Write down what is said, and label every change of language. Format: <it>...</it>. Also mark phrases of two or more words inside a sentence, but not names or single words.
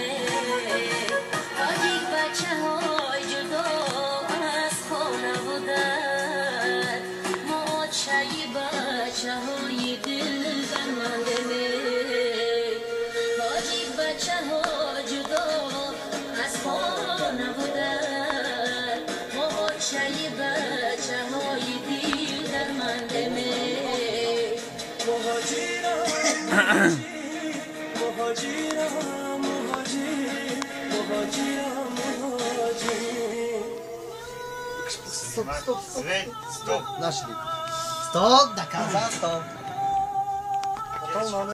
<tg>تاجیک بچه های جدا از خانه بودن ما چایی بچه های دل برمنده تاجیک بچه ها جدا از خانه بودن ما چایی بچه های دل درمنده مهاجرم مهاجر مهاجر</tg> <ru>Стоп, стоп, стоп. Свет, стоп. Нашли. Стоп, доказал, стоп. Потом надо</ru>